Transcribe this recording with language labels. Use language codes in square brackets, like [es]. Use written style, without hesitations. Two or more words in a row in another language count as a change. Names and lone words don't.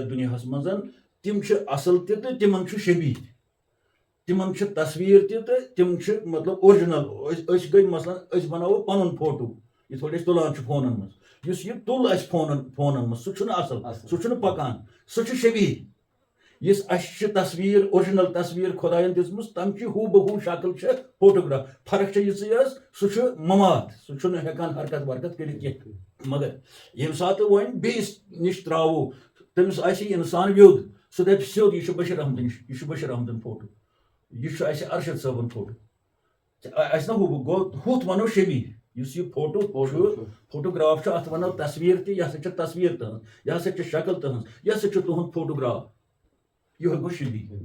[ks] یتھ دُنیاہس منٛز تِم چھِ اصل تہِ تہٕ تِمن چھُ شبیہ تہِ تِمن چھِ تصویٖر تہِ تہٕ تِم چھِ مطلب اورجنل أسۍ گٔے مثلاً أسۍ بناوو پنُن فوٹو یِتھ پٲٹھۍ أسۍ تُلان چھِ فونن منٛز یُس یہِ تُل اَسہِ فونن منٛز سُہ چھُنہٕ اصل سُہ چھُنہٕ پکان سُہ چھُ شبیہ یُس اَسہِ چھِ تصویٖر اورجنل تصویٖر خۄداین دِژمٕژ تَمہِ چہِ ہو بہ ہو شکل چھِ فوٹوگراف فرق چھِ یِژٕے حظ سُہ چھُ مماد سُہ چھُنہٕ ہٮ۪کان حرکت ورکت کٔرِتھ کینٛہہ مگر ییٚمہِ ساتہٕ وۄنۍ بیٚیِس نِش تراوو تٔمِس آسہِ اِنسان ویوٚد سُہ دپہِ سیوٚد یہِ چھُ بشیٖر احمدٕنۍ فوٹو یہ چھُ اَسہِ ارشد صٲبُن فوٹو اَسہِ نہ ہُتھ وَنو شبی یُس یہِ فوٹو چھُ فوٹوگراف چھُ اَتھ وَنو تصویٖر تہِ یہِ ہسا چھِ تصویٖر تٕہٕنٛز یہِ ہسا چھِ شکل تٕہٕنٛز یہِ ہسا چھُ تُہُنٛد فوٹوگراف یِہوے گوٚو شبی